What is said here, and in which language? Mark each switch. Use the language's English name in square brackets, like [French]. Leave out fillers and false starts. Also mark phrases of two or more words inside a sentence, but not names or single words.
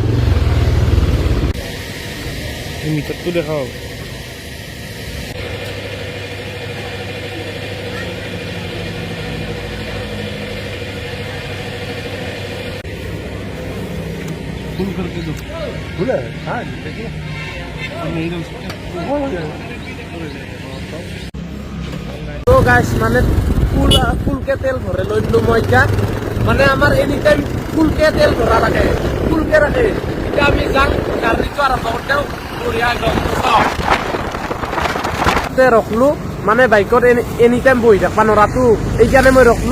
[Assamese] মিটাৰটো দেখাও। [Hindi] फुल करके दो, बोला हाँ देखिए तो गाइस, [Assamese] মানে ফুলকে তেল ভৰাই লৈ দিলো মই এতিয়া। মানে আমাৰ [English] any time [Assamese] ফুলকে তেল ভৰা লাগে, ফুলকে ৰাখে। এতিয়া আমি যাম, গাড়ীটো আৰম্ভ কৰি দিওঁ [Hindi] बढ़िया एकदम। [Assamese] ৰখলো, মানে বাইকত [English] any time [Assamese] বহি থাকবা নৰাটো, এইকাৰণে মই ৰখলো।